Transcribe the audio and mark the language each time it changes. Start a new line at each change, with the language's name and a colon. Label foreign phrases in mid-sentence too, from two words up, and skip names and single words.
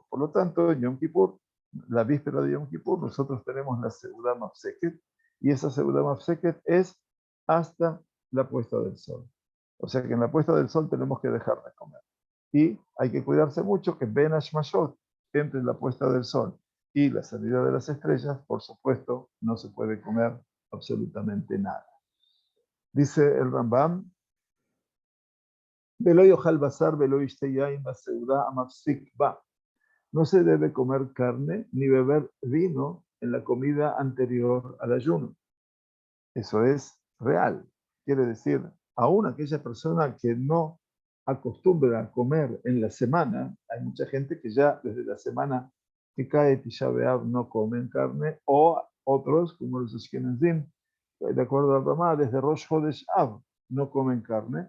Spanish: Por lo tanto, en Yom Kippur, la víspera de Yom Kippur, nosotros tenemos la
Hebrew: סעודה מפסקת,
Spanish: y esa
Hebrew: סעודה מפסקת
Spanish: es hasta la puesta del sol. O sea que en la puesta del sol tenemos que dejar de comer. Y hay que cuidarse mucho que
Hebrew: בין השמשות,
Spanish: entre la puesta del sol y la salida de las estrellas, por supuesto, no se puede comer absolutamente nada.
Hebrew: Dice el Rambam, ולא יאכל בשר ולא ישתה יין בסעודה המפסיק בה.
Spanish: No se debe comer carne ni beber vino en la comida anterior al ayuno. Eso es real. Quiere decir, aún aquella persona que no acostumbra a comer en la semana, hay mucha gente que ya desde la semana que cae Tisha B'Av no comen carne, o otros, como los Ashkenazim, de acuerdo al Ramá, desde Rosh Chodesh Av no comen carne.